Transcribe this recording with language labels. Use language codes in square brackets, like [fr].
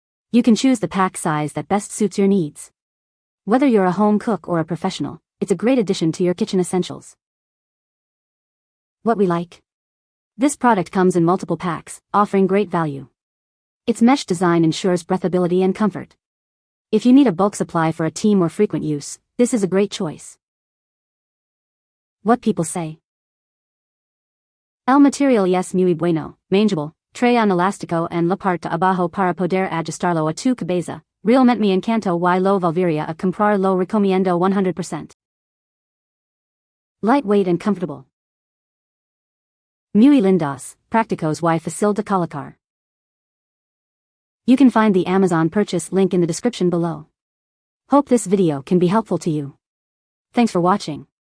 [en] You can choose the pack size that best suits your needs. Whether you're a home cook or a professional, it's a great addition to your kitchen essentials. What we like? This product comes in multiple packs, offering great value. Its mesh design ensures breathability and comfort. If you need a bulk supply for a team or frequent use, this is a great choice. What people say? [es] El material es muy bueno, manejable, trae un elástico en la parte abajo para poder ajustarlo a tu cabeza. Realmente me encantó y lo volvería a comprar, lo recomiendo 100%. [en] Lightweight and comfortable. [es] Muy lindos, prácticos y fácil de colocar. [en] You can find the Amazon purchase link in the description below. Hope this video can be helpful to you. Thanks for watching.